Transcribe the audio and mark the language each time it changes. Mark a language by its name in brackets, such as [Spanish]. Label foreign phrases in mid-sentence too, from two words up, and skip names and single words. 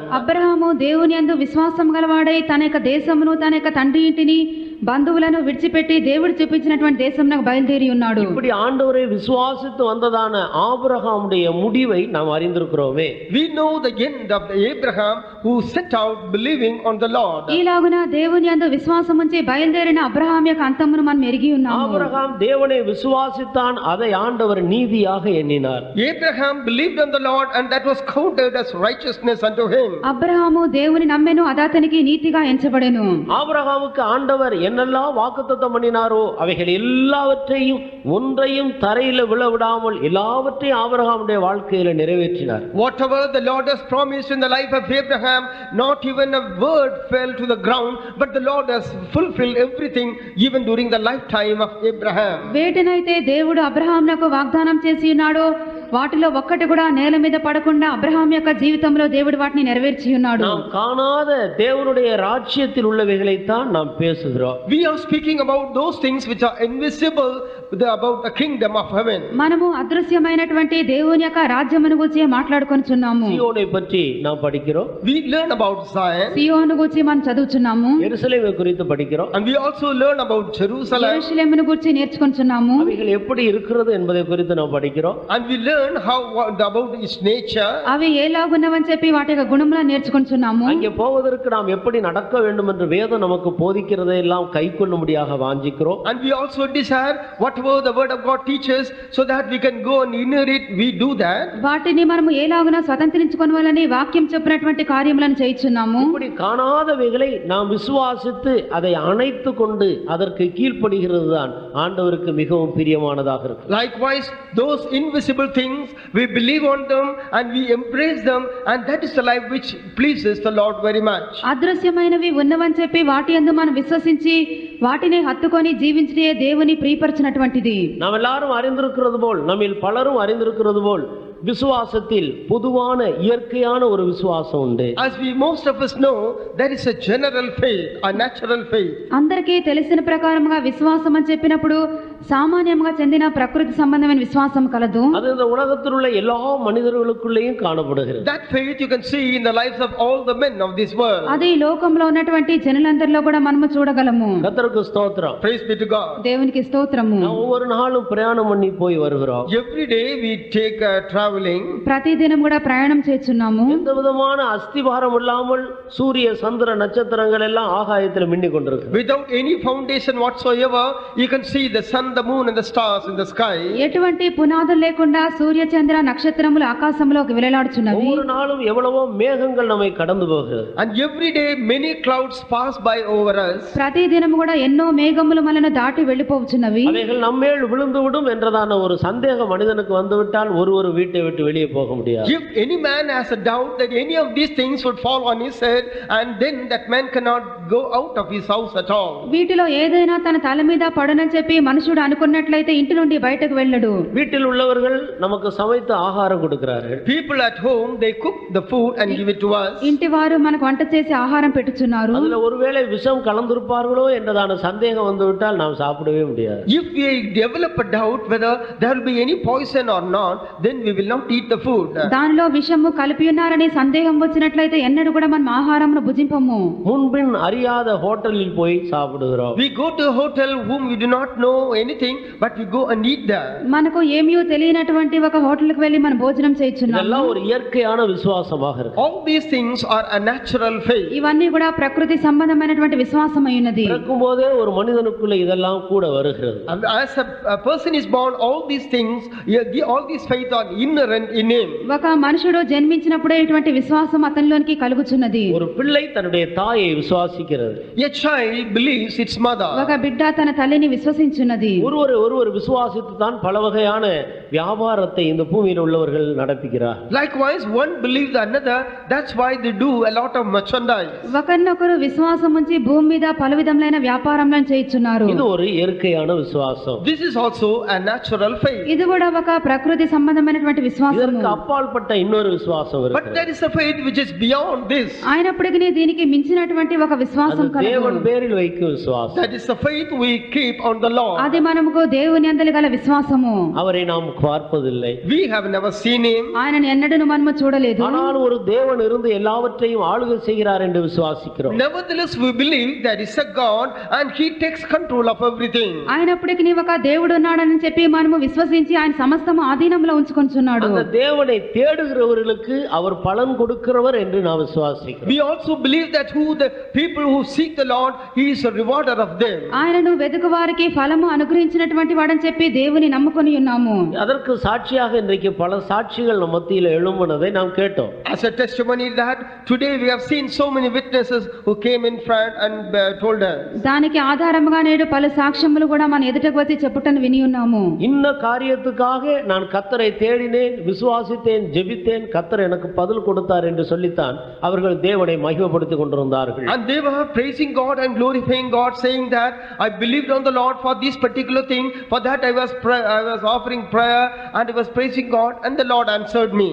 [Telugu] అబ్రహాము దేవుని యందు విశ్వాసం గలవాడై తన యొక్క దేశమును తన యొక్క తండ్రి ఇంటిని బంధువులను విడిచిపెట్టి దేవుడు చూపించినటువంటి దేశమునకు బయలుదేరి ఉన్నాడు. [Tamil] இப்படி ஆண்டவரை விசுவாசித்து வந்ததான ஆபிரகாமுடைய முடிவை நாம் அறிந்திருக்கிறோமே. [English] We know the end of the Abraham who set out believing on the Lord. [Telugu] ఈలాగున దేవుని యందు విశ్వాసం ఉంచి బయలుదేరిన అబ్రహాం యొక్క అంతమును మనం ఎరిగి ఉన్నాము. [Tamil] ஆபிரகாம் தேவனை விசுவாசித்தான், அதை ஆண்டவர் நீதியாக எண்ணினார். [English] Abraham believed on the Lord, and that was counted as righteousness unto him. [Telugu] అబ్రహాము దేవుని నమ్మెను, అది అతనికి నీతిగా ఎంచబడెను. [Tamil] ஆபிரகாமுக்கு ஆண்டவர் என்னெல்லாம் வாக்குத்தத்தம் பண்ணினாரோ அவைகள் எல்லாவற்றையும் ஒன்றையும் தரையில விழவிடாமல் எல்லாவற்றையும் ஆபிரகாமுடைய வாழ்க்கையில நிறைவேற்றினார். [English] Whatever the Lord has promised in the life of Abraham, not even a word fell to the ground, but the Lord has fulfilled everything even during the lifetime of Abraham. [Telugu] వేటినైతే దేవుడు అబ్రహామునకు వాగ్దానం చేసి ఉన్నాడో వాటిలో ఒక్కటి కూడా నేల మీద పడకుండా అబ్రహాం యొక్క జీవితంలో దేవుడు వాటిని నెరవేర్చి ఉన్నాడు. [Tamil] நாம் காணாத தேவனுடைய ராஜ்யத்தில் உள்ளவைகளைத்தான் நாம் பேசுகிறோம். [English] We are speaking about those things which are invisible, about the kingdom of heaven. [Telugu] మనము అదృశ్యమైనటువంటి దేవుని యొక్క రాజ్యమును గురించి మాట్లాడుకొనుచున్నాము. [Tamil] சீயோனை பற்றி நாம் படிக்கிறோம். [English] We learn about Zion. [Telugu] సియోను గురించి మనం చదువుచున్నాము. [Tamil] எருசலேமை குறித்து படிக்கிறோம். [English] And we also learn about Jerusalem. [Telugu] యెరూషలేమును గురించి నేర్చుకొనుచున్నాము. [Tamil] அவைகள் எப்படி இருக்கிறது என்பதை குறித்து நாம் படிக்கிறோம். [English] And we learn about its nature. [Telugu] అవి ఏలాగున్నవని చెప్పి వాటి యొక్క గుణములను నేర్చుకొనుచున్నాము. [Tamil] அங்கே போவதற்கு நாம் எப்படி நடக்க வேண்டும் என்று வேதம் நமக்கு போதிக்கிறதை எல்லாம் கைக்கொள்ளும்படியாக வாஞ்சிக்கிறோம். [English] And we also desire whatever the word of God teaches, so that we can go and inherit. We do that. [Telugu] వాటిని మనము ఏలాగున స్వతంత్రించుకొనవాలని వాక్యం చెప్పినటువంటి కార్యములను చేయుచున్నాము. [Tamil] இப்படி காணாதவைகளை நாம் விசுவாசித்து அதை அணைத்து கொண்டு அதற்கு கீழ்ப்படுகிறது தான் ஆண்டவருக்கு மிகவும் பிரியமானதாக இருக்கு. [English] Likewise, those invisible things, we believe on them and we embrace them, and that is the life which pleases the Lord very much. [Telugu] అదృశ్యమైనవి ఉన్నవని చెప్పి వాటి యందు మనం విశ్వసించి వాటిని హత్తుకొని జీవించే దేవుని ప్రియపరచినటువంటిది. [Tamil] நாம் எல்லாரும் அறிந்திருக்கிறது போல், நம்மில் பலரும் அறிந்திருக்கிறது போல், விசுவாசத்தில் பொதுவான இயற்கையான ஒரு விசுவாசம் உண்டு. [English] As we most of us know, there is a general faith, a natural faith. [Telugu] అందరికీ తెలిసిన ప్రకారముగా విశ్వాసం అని చెప్పినప్పుడు సామాన్యంగా చెందిన ప్రకృతి సంబంధమైన విశ్వాసం కలదు. [Tamil] அது இந்த உலகத்தில் உள்ள எல்லா மனிதர்களுக்குள்ளேயும் காணப்படுகிறது. [English] That faith you can see in the lives of all the men of this world. [Telugu] అది ఈ లోకంలో ఉన్నటువంటి జనులందరిలో కూడా మనము చూడగలము. [Tamil] கர்த்தருக்கு ஸ்தோத்திரம். [English] Praise be to God. [Telugu] దేవునికి స్తోత్రము. [Tamil] நாம் ஒவ்வொரு நாளும் பிரயாணம் பண்ணி போய் வருகிறோம். [English] Every day we take traveling. [Telugu] ప్రతిదినం కూడా ప్రయాణం చేస్తున్నాము. [Tamil] எந்த விதமான அஸ்திபாரம் இல்லாமல் சூரிய சந்திர நட்சத்திரங்கள் எல்லாம் ஆகாயத்தில் மின்னிக் கொண்டிருக்கு. [English] Without any foundation whatsoever, you can see the sun, the moon and the stars in the sky. [Telugu] ఎటువంటి పునాదులు లేకుండా సూర్య చంద్ర నక్షత్రములు ఆకాశంలోకి వెలలాడుచున్నవి. [Tamil] ஒவ்வொரு நாளும் எவ்வளவோ மேகங்கள் நம்மை கடந்து போகிறது. [English] And every day many clouds pass by over us. [Telugu] ప్రతిదినం కూడా ఎన్నో మేఘములు మనను దాటి వెళ్ళిపోవచ్చున్నవి. [Tamil] அவைகள் நம்மேல் விழுந்து விடும் என்றதான ஒரு சந்தேகம் மனிதனுக்கு வந்துவிட்டால் ஒரு வீட்டை விட்டு வெளியே போக முடியாது. [English] If any man has a doubt that any of these things would fall on his head, and then that man cannot go out of his house at all. [Telugu] వీటిలో ఏదైనా తన తల మీద పడనని చెప్పి మనుషుడు అనుకున్నట్లయితే ఇంటి నుండి బయటకు వెళ్ళడు. [Tamil] வீட்டில் உள்ளவர்கள் நமக்கு சமைத்து ஆகாரம் கொடுக்கிறார்கள். [English] People at home, they cook the food and give it to us. [Telugu] ఇంటి వారు మనకు వంట చేసి ఆహారం పెట్టుచున్నారు. [Tamil] அதுல ஒருவேளை விஷம் கலந்திருப்பார்களோ என்றதான சந்தேகம் வந்துவிட்டால் நாம் சாப்பிடவே முடியாது. [English] If we develop a doubt whether there will be any poison or not, then we will not eat the food. [Telugu] దానిలో విషము కలిపి ఉన్నారని సందేహం వచ్చినట్లయితే ఎన్నడూ కూడా మనం ఆహారమును భుజింపము. [Tamil] முன்பின் அறியாத ஹோட்டலில் போய் சாப்பிடுகிறோம். [English] We go to a hotel whom we do not know anything, but we go and eat there. [Telugu] మనకు ఏమీయో తెలియనటువంటి ఒక హోటల్కి వెళ్ళి మనం భోజనం చేయించున్నాము. [Tamil] இதெல்லாம் ஒரு இயற்கையான விசுவாசமாக இருக்கு. [English] All these things are a natural faith. [Telugu] ఇవన్నీ కూడా ప్రకృతి సంబంధమైనటువంటి విశ్వాసం అయినది. [Tamil] பிறக்கும்போதே ஒரு மனிதனுக்குள்ள இதெல்லாம் கூட வருகிறது. [English] As a person is born, all these things, all these faith are inherent in him. [Telugu] ఒక మనుషుడు జన్మించినప్పుడే ఇటువంటి విశ్వాసం అతనిలోనికి కలుగుచున్నది. [Tamil] ஒரு பிள்ளை தன்னுடைய தாயை விசுவாசிக்கிறது. [English] A child believes its mother. [Telugu] ఒక బిడ్డ తన తల్లిని విశ్వసించున్నది. [Tamil] ஒருவர் விசுவாசித்து தான் பல வகையான வியாபாரத்தை இந்த பூமியில் உள்ளவர்கள் நடத்துகிறார். [English] Likewise, one believes another. That's why they do a lot of merchandise. [Telugu] ఒకరినొకరు విశ్వాసం ఉంచి భూమి మీద పలు విధములైన వ్యాపారములను చేయుచున్నారు. [Tamil] இது ஒரு இயற்கையான விசுவாசம். [English] This is also a natural faith. [Telugu] ఇది కూడా ఒక ప్రకృతి సంబంధమైనటువంటి విశ్వాసము. [Tamil] இதற்கு அப்பாற்பட்ட இன்னொரு விசுவாசம் [English] But [Tamil] இருக்கு. [English] there is a faith which is beyond this. [Telugu] అయినప్పటికీ దీనికి మించినటువంటి ఒక విశ్వాసం [Tamil] அது தேவன் [Telugu] కలదు. [Tamil] பேரில் வைக்கும் விசுவாசம். [English] That is the faith we keep on the Lord. [Telugu] అది మనముకు దేవుని యందలి గల విశ్వాసము. [Tamil] அவரை நாம் பார்ப்பதில்லை. [English] We have never seen him. [Telugu] ఆయనను ఎన్నడూ మనము చూడలేదు. [Tamil] ஆனால் ஒரு தேவன் இருந்து எல்லாவற்றையும் ஆளுகை செய்கிறார் என்று விசுவாசிக்கிறோம். [English] Nevertheless, we believe there is a God and he takes control of everything. [Telugu] అయినప్పటికీ ఒక దేవుడు ఉన్నాడని చెప్పి మనము విశ్వసించి ఆయన సమస్తము ఆధీనంలో ఉంచుకొనుచున్నాడు. [Tamil] அந்த தேவனை தேடுகிறவர்களுக்கு அவர் பலன் கொடுக்கிறவர் என்று நாம் விசுவாசிக்கிறோம். [English] We also believe that the people who seek the Lord, he is a rewarder of them. [Telugu] ఆయనను వెదుకు వారికి ఫలము అనుగ్రహించినటువంటి వాడని చెప్పి దేవుని నమ్ముకొని ఉన్నాము. [Tamil] அதற்கு சாட்சியாக இன்றைக்கு பல சாட்சிகள் நம் மத்தியில் எழும்பினதை நாம் கேட்டோம். [English] As a testimony that today we have seen so many witnesses who came in front and told us. [Telugu] దానికి ఆధారముగా నేడు పలు సాక్ష్యములు కూడా మన ఎదుటకు వచ్చి చెప్పుటను విని ఉన్నాము. [Tamil] இன்ன காரியத்துக்காக நான் கர்த்தரை தேடினேன், விசுவாசித்தேன், ஜெபித்தேன், கர்த்தர் எனக்கு பதில் கொடுத்தார் என்று சொல்லித்தான் அவர்கள் தேவனை மகிமைப்படுத்திக் கொண்டிருந்தார்கள். [English] And they were praising God and glorifying God, saying that I believed on the Lord for this particular thing, for that I was offering prayer and I was praising God and the Lord answered me.